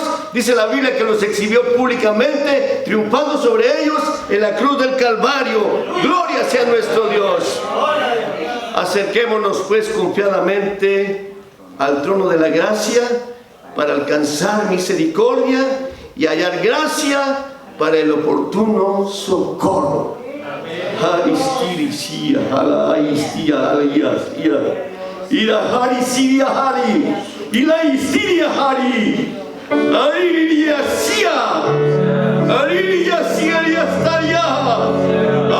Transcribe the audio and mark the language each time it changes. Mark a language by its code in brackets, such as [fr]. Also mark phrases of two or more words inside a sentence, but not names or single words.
[es] Dice la Biblia que los exhibió públicamente, triunfando sobre ellos en la cruz del Calvario. Gloria sea nuestro Dios. Acerquémonos pues confiadamente al trono de la gracia para alcanzar misericordia y hallar gracia para el oportuno socorro. Ira hari siria hari, ila istiria hari, ariria sia, ariria sia ria staria.